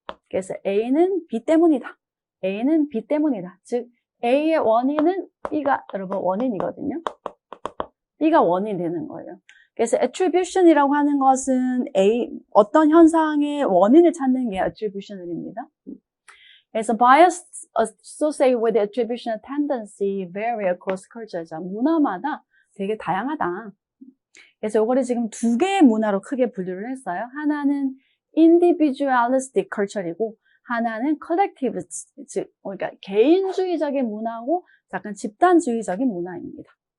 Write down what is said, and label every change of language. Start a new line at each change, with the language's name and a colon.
Korean: 그래서 A는 B 때문이다. A는 B 때문이다. 즉 A의 원인은 B가 여러분 원인이거든요. B가 원인이 되는 거예요. 그래서 attribution이라고 하는 것은 어떤 현상의 원인을 찾는 게 attribution입니다.
English: 그래서 bias associated with the attribution tendency vary across cultures.
Korean: 문화마다 되게 다양하다. 그래서 이거를 지금 두 개의 문화로 크게 분류를 했어요. 하나는 individualistic culture이고 하나는 collective, 즉 그러니까 개인주의적인 문화고 약간 집단주의적인 문화입니다.